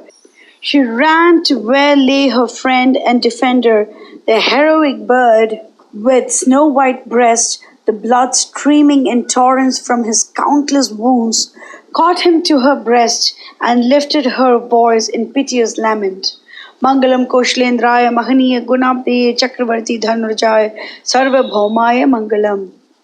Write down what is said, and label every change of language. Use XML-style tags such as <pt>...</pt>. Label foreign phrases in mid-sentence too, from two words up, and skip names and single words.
<en>She ran to where lay her friend and defender, the heroic bird with snow-white breast, the blood streaming in torrents from his countless wounds, caught him to her breast and lifted her voice in piteous lament.</en> <sa>Mangalam Koshlendraya Mahaniya Gunabde Chakravarti Dhanurjaya Sarvabhaumaya Mangalam.</sa>